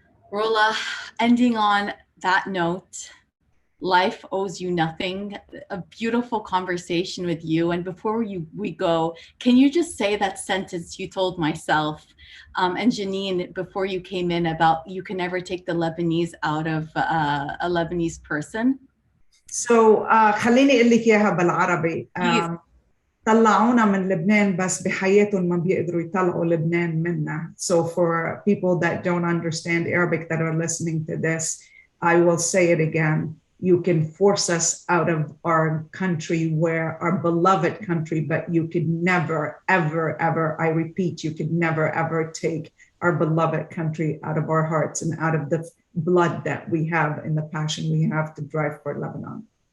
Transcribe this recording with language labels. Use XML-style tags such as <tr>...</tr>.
<en>Rola, ending on that note, life owes you nothing. A beautiful conversation with you. And before we go, can you just say that sentence you told myself and Janine before you came in about you can never take the Lebanese out of a Lebanese person?</en> <ar>So خليني أقول لك إياها بالعربي.</ar> <en>Please.</en> <ar>طلعونا من لبنان بس بحياتهم ما بيقدروا يطلعوا لبنان منا.</ar> <en>So for people that don't understand Arabic that are listening to this, I will say it again. You can force us out of our country, where our beloved country, but you could never, ever, ever, I repeat, you could never, ever take our beloved country out of our hearts and out of the blood that we have and the passion we have to drive for Lebanon.</en>